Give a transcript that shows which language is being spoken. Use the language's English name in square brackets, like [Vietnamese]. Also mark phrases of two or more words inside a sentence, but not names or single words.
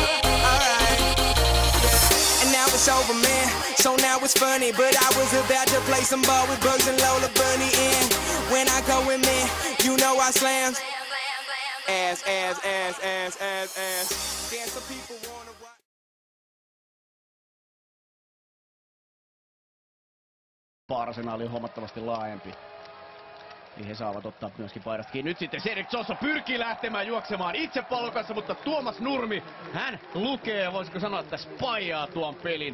[English] Alright. And now it's over, man. So now it's funny, but I was about to play some ball with Bugs and Lola Bunny. And when I go in, man, you know I slams. Ass. Dance so people wanna watch. [Finnish] Arsenaali on huomattavasti laajempi. Niin he saavat ottaa myöskin paidasta kiinni. Nyt sitten Cedric Johnson pyrkii lähtemään juoksemaan itse pallon kanssa, mutta Tuomas Nurmi, hän lukee, voisiko sanoa, että spajaa tuon pelin.